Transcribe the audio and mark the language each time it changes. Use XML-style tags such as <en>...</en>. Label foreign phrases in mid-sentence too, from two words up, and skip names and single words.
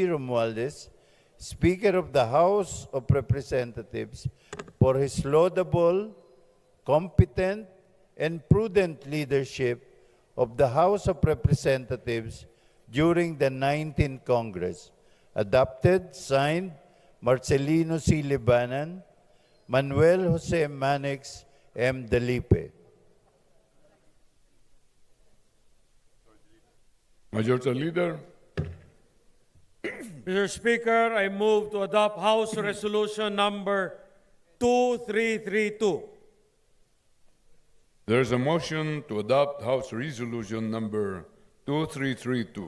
<en>Romualdez, Speaker of the House of Representatives, for his laudable, competent, and prudent leadership of the House of Representatives during the 19th Congress. Adopted, signed, Marcelino C. Libanan, Manuel Jose Manix M. Delipe. Majority Leader. Mr. Speaker, I move to adopt House Resolution number 2332. There is a motion to adopt House Resolution number 2332.</en>